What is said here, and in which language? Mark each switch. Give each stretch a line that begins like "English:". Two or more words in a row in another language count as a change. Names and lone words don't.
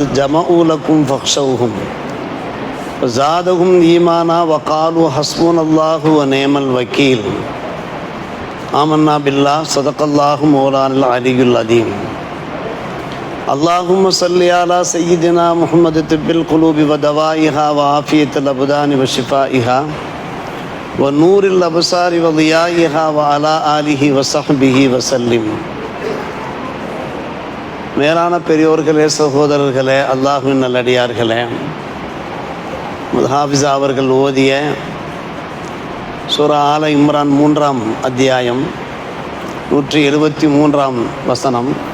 Arabic: جمعوا لكم فاخشوهم فزادهم إيمانا وقالوا حسبنا الله ونعم الوكيل آمنا بالله صدق الله مولانا العلي العظيم اللهم صل على سيدنا محمد طب القلوب ودوائها وعافية الأبدان وشفائها ونور الأبصار وضيائها وعلى آله وصحبه وسلم.
Tamil: மேலான பெரியோர்களே, சகோதரர்களே, அல்லாஹ்வின் நல்லடியார்களே, ஹாஃபிஸா அவர்கள் ஓதிய சூரா ஆல இம்ரான் 3ஆம் அத்தியாயம் 173ஆம் வசனம்.